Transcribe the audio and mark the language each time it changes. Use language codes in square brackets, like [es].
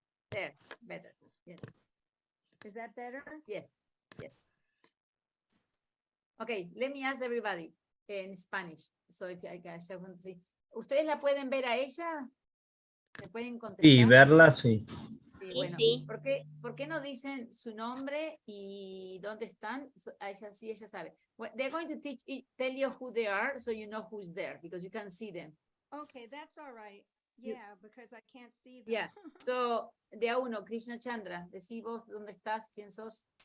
[en] There, better. Yes. Is that better? Yes, yes. Okay, let me ask everybody in Spanish. So if I guys want to see. [es] ¿Ustedes la pueden ver a ella? ¿Me pueden contestar? y verla, sí. Sí, Sí, bueno. sí. ¿Por qué no dicen su nombre y dónde están? A ella sí, ella sabe. [en] Well, they're going to tell you who they are, so you know who's there, because you can see them. Okay, that's all right. You- Yeah, because I can't see them. Yeah. [es] So, de a uno, Krishna Chandra, decí vos dónde estás, quién sos.